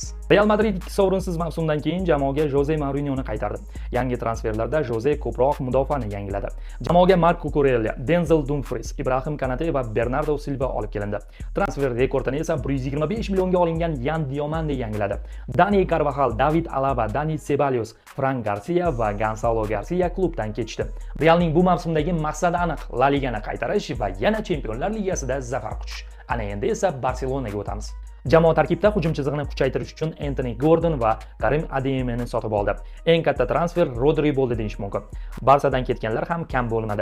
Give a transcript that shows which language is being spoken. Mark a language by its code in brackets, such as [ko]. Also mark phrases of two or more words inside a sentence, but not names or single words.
[uz] Real Madrid ikki sovrinsiz mavsumdan keyin jamoaga Jose Mourinhoni qaytardi. Yangi transferlarda Jose ko'proq mudofaani yangiladi. Jamoaga Marco Cucurella, Denzel Dumfries, Ibrahim Kanate va Bernardo Silva olib kelindi. Transfer rekordini esa 125 millionga olingan Yan Diomande yangiladi. Dani Carvajal, David Alaba, Dani Ceballos, Fran Garcia va Gonzalo Garcia klubdan ketishdi. Realning bu mavsumdagi maqsadi aniq: La Ligani qaytarish va yana Chempionlar Ligasida zafar quchish. Ana endi esa Barselonaga o'tamiz. Jamoa tarkibida hujum chizig'ini kuchaytirish uchun Anthony Gordon va Karim Adeyemini sotib oldi. Eng katta transfer Rodri bo'ldi deyish mumkin. Barsadan ketganlar ham kam bo'lmadi.